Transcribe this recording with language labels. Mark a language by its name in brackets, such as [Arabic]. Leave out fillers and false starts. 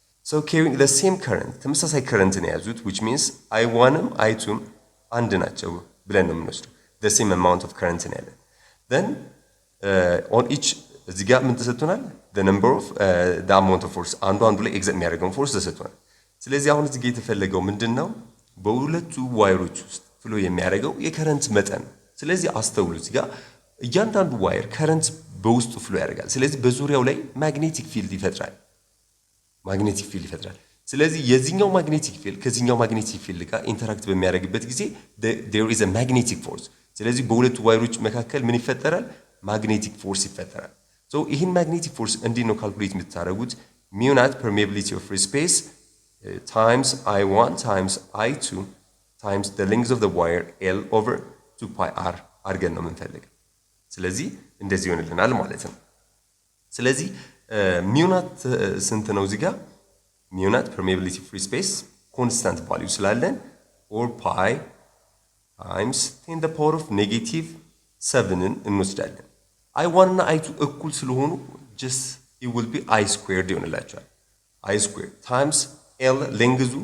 [English] so carrying the same current [Amharic] ተመሳሳይ current ነው ያዙት which means I1ም I2ም አንድ ናቸው ብለን ነው የምንወስደው። [English] the same amount of current [Amharic] ነው ያለን። [English] then on each [Amharic] እዚህ ጋር ምን ተሰጥቶናል? [English] the number of the amount of force [Amharic] አንዱ ላይ ኤግዛክት የሚያደርገው ፎርስ ተሰጥቶናል። ስለዚህ አሁን እዚህ ጋር የተፈለገው ምንድነው? በሁለቱ ዋይሮች ውስጥ ፍሎ የሚያደርገው የከረንት መጠን። ስለዚህ አስተውሉ እዚህ ጋር እያንዳንዱ ዋየር ከረንት በውስጡ ፍሎ ያደርጋል። ስለዚህ በዙሪያው ላይ ማግኔቲክ ፊልድ ይፈጥራል። ስለዚህ የዚህኛው ማግኔቲክ ፊልድ ከዚህኛው ማግኔቲክ ፊልድ ጋር ኢንተራክት በሚያደርግበት ጊዜ [English] there is a magnetic force። [Amharic] ስለዚህ በሁለቱ ዋይሮች መካከል ምን ይፈጠራል? ማግኔቲክ ፎርስ ይፈጠራል። so ይህን ማግኔቲክ ፎርስ እንዴት ነው ካልኩሌት የምታደርጉት? [English] mu naught permeability of free space times I1 times I2 times the length of the wire L over 2 pi r [Amharic] አድርገን ነው የምንፈልገው። ስለዚህ እንደዚህ ይሆንልናል ማለት ነው ስለዚህ ሚውናት ስንት ነው እዚህ ጋር ሚውናት permeability free space constant value ስላለን or pi times 10 the power of negative 7ን እንወስዳለን i1 እና i2 እኩል ስለሆኑ [English] just it will be I squared [Amharic] ይሆንላችኋል I squared times L length